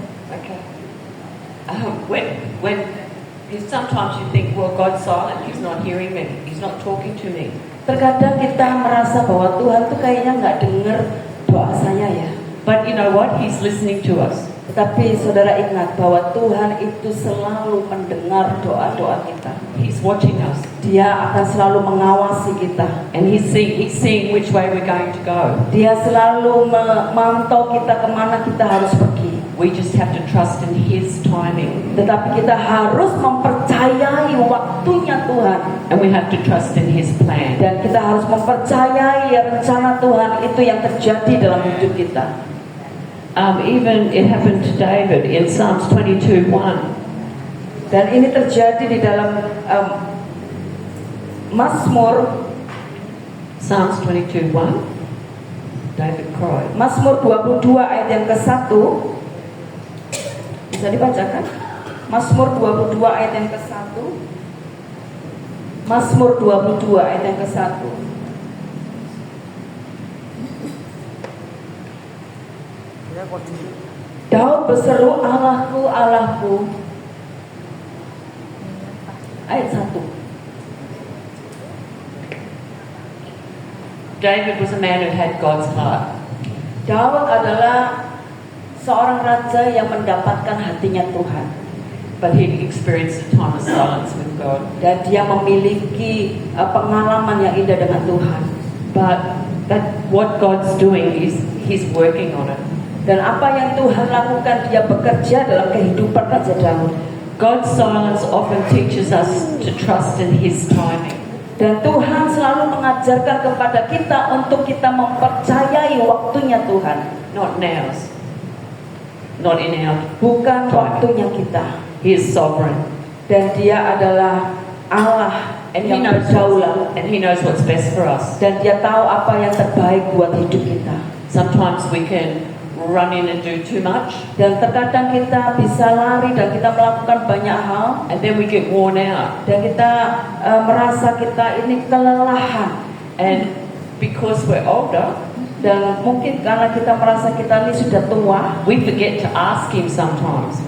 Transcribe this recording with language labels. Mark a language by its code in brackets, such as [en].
[en] Okay. When sometimes you think, well, God's silent, He's not hearing me, He's not talking to me. [id] Terkadang kita merasa bahwa Tuhan tuh kayaknya nggak dengar doa saya ya. [en] But you know what? He's listening to us. [id] Tetapi saudara ingat bahwa Tuhan itu selalu mendengar doa-doa kita. [en] He's watching us. [id] Dia akan selalu mengawasi kita. [en] And He's seeing which way we're going to go. [id] Dia selalu memantau kita kemana kita harus pergi. [en] We just have to trust in His timing. [id] Tetapi kita harus mempercayai waktunya Tuhan. [en] And we have to trust in His plan. [id] Dan kita harus mempercayai rencana Tuhan itu yang terjadi dalam hidup kita. [en] Even it happened to David in Psalms 22:1. [id] Dan ini terjadi di dalam Mazmur [en] Psalms 22:1. David cried. [id] Mazmur 22 ayat yang ke-1. Bisa dibacakan? Mazmur 22 ayat yang ke-1. Mazmur 22 ayat yang ke-1. Daud berseru, Allahku, Allahku. Ayat 1. [en] David was a man who had God's heart. [id] Daud adalah seorang raja yang mendapatkan hatinya Tuhan. [en] But he experienced a time of silence with God. [id] Dan dia memiliki pengalaman yang indah dengan Tuhan. [en] But what God's doing is He's working on it. [id] Dan apa yang Tuhan lakukan, dia bekerja dalam kehidupan Raja Daud. [en] God's silence often teaches us to trust in His timing. [id] Dan Tuhan selalu mengajarkan kepada kita untuk kita mempercayai waktunya Tuhan. [en] Not now's. Not in our [id] Bukan [en] timing. [id] waktunya kita. [en] He is sovereign. [id] Dan dia adalah Allah [en] And He [id] yang [en] knows [id] berdaulat. [en] and He knows what's best for us. [id] Dan dia tahu apa yang terbaik buat hidup kita. [en] Sometimes we can run in and do too much, [id] Dan terkadang kita bisa lari dan kita melakukan banyak hal. [en] and then we get worn out. [id] Dan kita merasa kita ini kelelahan. [en] And because we're older, [id] Dan mungkin karena kita merasa kita ini sudah tua, [en] we forget to ask Him sometimes.